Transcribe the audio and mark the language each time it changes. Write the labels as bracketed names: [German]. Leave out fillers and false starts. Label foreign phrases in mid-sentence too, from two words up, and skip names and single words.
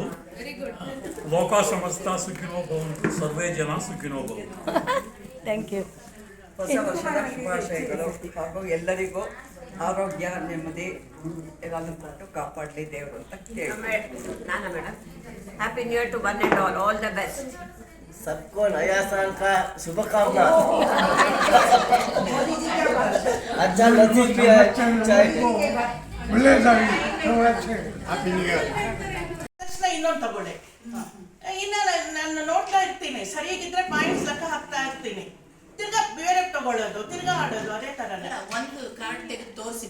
[Sanskrit] ಲೋಕ ಸಮಸ್ತ ಸುಖಿನೋ ಭವಂತು, ಸರ್ವೇ ಜನ ಸುಖಿನೋ ಭವಂತು. [English] Thank you. [Kannada] ಹೊಸ ವರ್ಷದ ಶುಭಾಶಯಗಳು ಹಾಗೂ ಎಲ್ಲರಿಗೂ ಆರೋಗ್ಯ, ನೆಮ್ಮದಿ ಎಲ್ಲಾನು ಕೊಟ್ಟು ಕಾಪಾಡಲಿ ದೇವರು ಅಂತ ಕೇಳಿ. ನಾನು ಮೇಡಮ್, [English] Happy new year to one and all the best. [Hindi] सबको नया साल का शुभकामना. अच्छा नसीब भी है. [Kannada] ಇನ್ನೊಂದು ತಗೊಳ್ಳಿ. ಇನ್ನು ನಾನು ನೋಡ್ತಾ ಇರ್ತೀನಿ, ಸರಿಯಾಗಿದ್ರೆ ಪಾಯಿಂಟ್ಸ್ ಲೆಕ್ಕ ಹಾಕ್ತಾ ಇರ್ತೀನಿ. ತಿರ್ಗಾ ಬೇರೆ ತಗೊಳ್ಳೋದು, ತಿರ್ಗಾ ಆಡೋದು, ಅದೇ ತರನೇ. ಒಂದು ಕಾರ್ಡ್ ತೆಗೆದು ತೋರಿಸಿ.